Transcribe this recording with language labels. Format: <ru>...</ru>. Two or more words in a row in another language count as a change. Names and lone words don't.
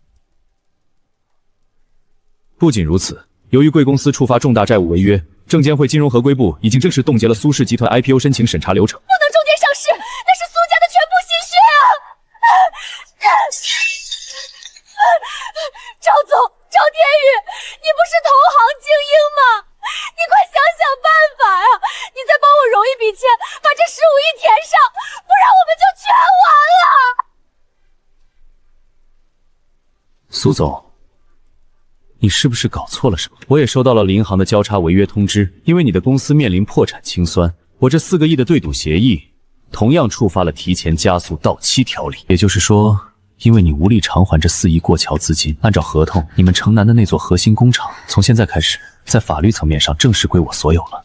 <zh>不僅如此，由於貴公司觸發重大債務違約，證監會金融合規部已經正式凍結了蘇氏集團 IPO 申請審查流程。不能中間上市，那是蘇家的全部心血啊！趙總，趙天宇，你不是投行精英吗？你快想想办法啊！你再帮我融一筆錢，把這15億填上，不然我們就全完了。蘇總，你是不是搞錯了什麼？我也收到了银行的交叉違約通知，因為你的公司面臨破產清算，我這4個億的對賭協議同樣觸發了提前加速到期條例。也就是說，因為你無力償還這4億過橋資金，按照合同，你們城南的那座核心工厂從現在開始在法律層面上正式歸我所有了。</zh>